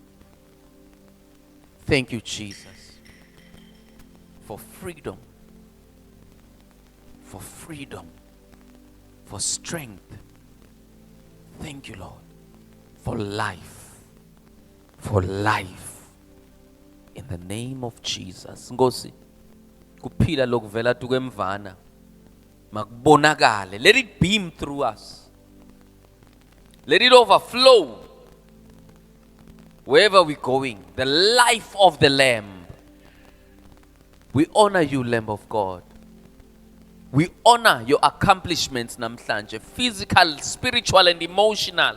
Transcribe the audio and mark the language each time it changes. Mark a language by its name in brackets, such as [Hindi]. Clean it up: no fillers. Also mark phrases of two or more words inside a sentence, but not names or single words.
[English] Thank you, Jesus, for freedom, for strength. Thank you, Lord, for life. In the name of Jesus. [Swati] Nkosi, kuphila lokuvela tukemvana makubonakale. [English] Let it beam through us. Let it overflow wherever we're going. The life of the Lamb. We honor you, Lamb of God. We honor your accomplishments namhlanje, physical, spiritual, and emotional.